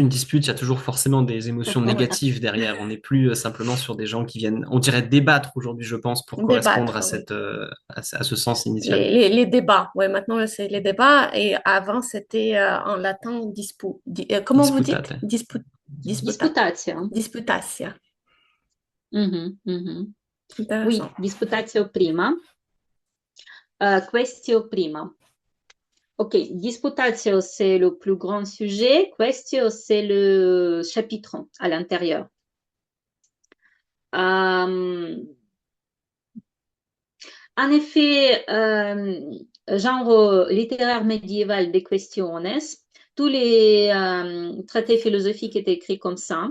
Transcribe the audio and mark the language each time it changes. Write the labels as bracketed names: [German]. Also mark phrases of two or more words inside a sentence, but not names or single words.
[French] une dispute, il y a toujours forcément des émotions négatives derrière. On n'est plus simplement sur des gens qui viennent, on dirait débattre aujourd'hui, je pense, pour correspondre à Débattre, oui. à ce sens initial. Les débats, oui, maintenant c'est les débats et avant c'était en latin comment vous dites? Disputate. disputatio. Disputatia. Mhm, mhm. Oui, Intéressant. [Latin] disputatio prima. Questio prima. [French] Ok, disputatio, c'est le plus grand sujet. Questio, c'est le chapitre à l'intérieur. En effet, genre littéraire médiéval des questiones, tous les traités philosophiques étaient écrits comme ça.